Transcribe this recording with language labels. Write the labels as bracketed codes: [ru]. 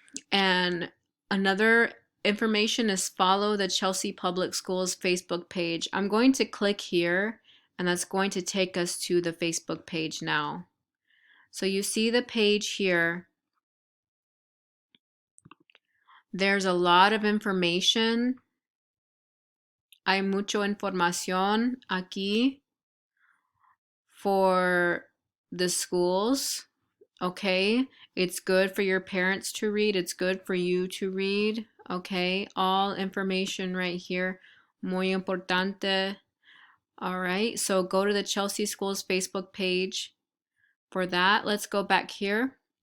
[en] And another information is follow the Chelsea Public Schools Facebook page. I'm going to click here, and that's going to take us to the Facebook page now. So you see the page here. There's a lot of information. [es] Hay mucho información aquí [en] for the schools. Okay, it's good for your parents to read. It's good for you to read. Okay, all information right here. [es] Muy importante. [en] All right, so go to the Chelsea Schools Facebook page for that. Let's go back here.